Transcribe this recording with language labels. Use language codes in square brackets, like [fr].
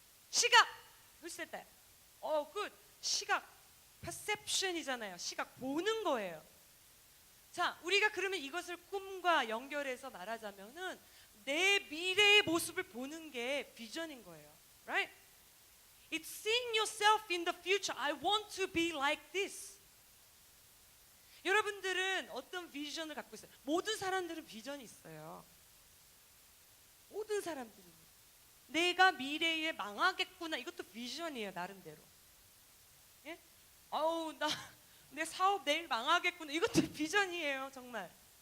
[ko] 시각. 글쎄다. 굿. 시각. perception이잖아요. 시각 보는 거예요. 자, 우리가 그러면 이것을 꿈과 연결해서 말하자면은 내 미래의 모습을 보는 게 비전인 거예요. [en] Right? It's seeing yourself in the future. I want to be like this. [ko] 여러분들은 어떤 비전을 갖고 있어요? 모든 사람들은 비전이 있어요. 모든 사람들이. 내가 미래에 망하겠구나. 이것도 비전이에요, 나름대로. 예? 아우, 내 사업 내일 망하겠구나. 이것도 비전이에요, 정말.